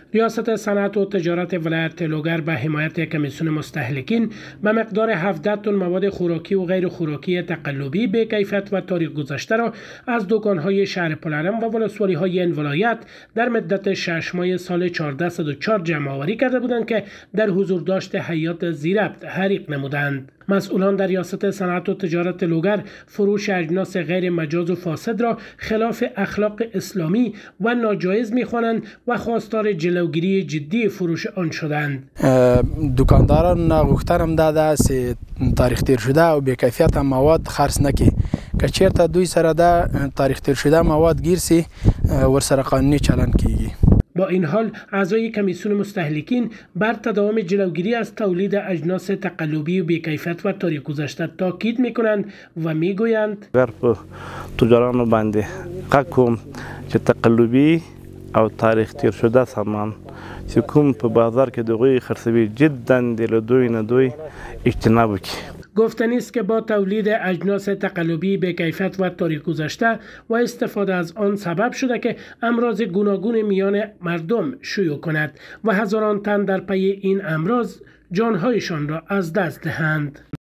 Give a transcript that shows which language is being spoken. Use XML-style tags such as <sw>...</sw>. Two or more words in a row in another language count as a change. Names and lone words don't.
<fa>ریاست صنعت و تجارت ولایت لوگر به حمایت کمیسیون مستهلکین به مقدار 17 تن مواد خوراکی و غیر خوراکی تقلبی به کیفیت و تاریخ گذشته را از دکان‌های شهر پلرم و ولسوالی‌های این ولایت در مدت 6 ماه سال 1404 جمع آوری کرده بودند که در حضور داشت هیئت ضبط حریق نمودند. مسئولان در ریاست صنعت و تجارت لوگر فروش اجناس غیر مجاز و فاسد را خلاف اخلاق اسلامی و ناجایز می‌خوانند و خواستار جلوگیری جدی فروش آن شدند.</fa> <ps>دکانداران غوښتنه داده چې</ps> <fa>تاریخ تیر شده</fa> <ps>او بې کیفیت مواد خرڅ نکړي. که چیرته دوی سره دا</ps> <fa>تاریخ تیر شده</fa> <ps>مواد گیر سي ورسره قانوني چلن کیږي.</ps> <fa>با این حال اعضای کمیسیون مستهلکین بر تداوم جلوگیری از تولید اجناس تقلبی و بی‌کیفیت و تاریخ گذشته تاکید میکنند و میگویند</fa> <ps>تجارانو باندې حق کوم چې تقلبی او</ps> <fa>تاریخ تیر شده</fa> <ps>سامان چې کوم په بازار کې دغوی خرڅوي جدا د دوی نه دوی اجتناب وکړي.</ps> <fa>گفتنی است که با تولید اجناس تقلبی به کیفیت و تاریخ گذشته و استفاده از آن سبب شده که امراض گوناگون میان مردم شیوع کند و هزاران تن در پی این امراض جانهایشان را از دست دهند.</fa>